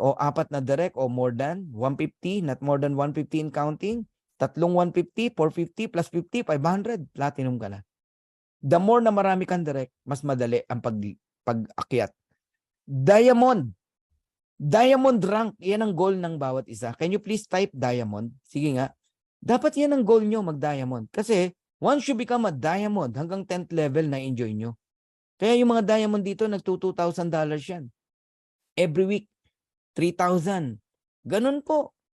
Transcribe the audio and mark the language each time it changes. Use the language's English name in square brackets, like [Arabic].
[English] O 4 na direct o more than 150, not more than 150 in counting. [Filipino] 3 150, 450 plus 50, 500, platinum ka na. [English] The more [Filipino] na marami kang direct, mas madali ang pag-akyat. Diamond. Diamond rank, yan ang goal ng bawat isa. [English] Can you please type diamond? [Filipino] Sige nga. Dapat yan ang goal nyo, mag-diamond. Kasi [English] once you become a diamond, [Filipino] hanggang 10th level na enjoy nyo. Kaya yung mga diamond dito, $2,000 yan. Every week, 3,000. Ganun po.